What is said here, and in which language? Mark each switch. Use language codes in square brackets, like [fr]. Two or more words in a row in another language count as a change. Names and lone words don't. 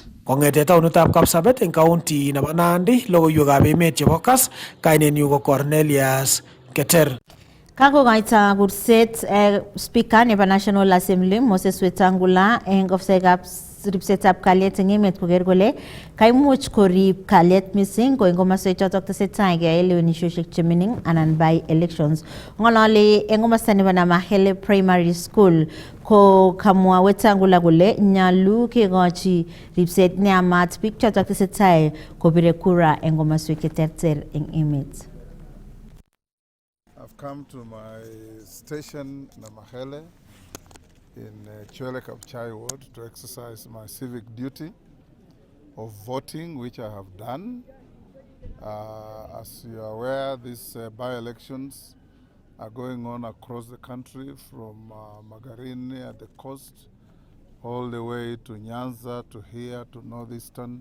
[kln] Kongete taonitab Kapsabet eng county nebo Nandi logoiwekab emet chebo Kass kainenyu ko Cornelius Keter. Kakokaita kurset Speaker nebo National Assembly Moses Wetangula eng ofisekab ripsetab kalyet eng emet koker kole kaimuch korib kalyet missing ko eng komoswek chotok tesetai keyai lewenisiosiek chemining anan [en] by elections. [kln] Ng'ololi eng komosta nebo Namahele Primary School ko kamwa Wetangula kole nyalu kekochi ripset neyamat biik chotok tesetai kobire kura eng komoswek cheterter eng emet. [en] I've come to my station, Namahele, in Chwele Kapchai ward to exercise my civic duty of voting, which I have done. As you are aware, these by-elections are going on across the country from Magarini at the coast all the way to Nyanza, to here, to Northeastern.